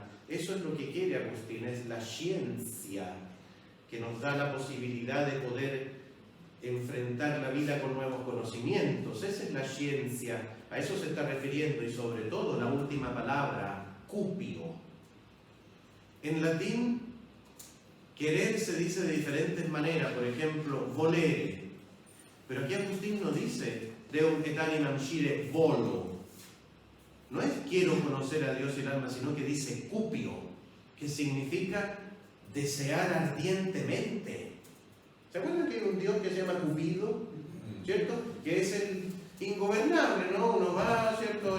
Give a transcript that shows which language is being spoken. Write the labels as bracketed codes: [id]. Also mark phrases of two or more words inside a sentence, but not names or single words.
[es] Eso es lo que quiere Agustín, es la ciencia que nos da la posibilidad de poder enfrentar la vida con nuevos conocimientos. Esa es la ciencia, a eso se está refiriendo, y sobre todo la última palabra, cupio. En latín, querer se dice de diferentes maneras, por ejemplo, volere. Pero aquí Agustín no dice [la] Deum et animam scire volo. [es] No es quiero conocer a Dios y el alma, sino que dice cupio, que significa desear ardientemente. ¿Se acuerdan que hay un Dios que se llama Cupido? ¿Cierto? Que es el ingobernable, ¿no? Uno va, ¿cierto?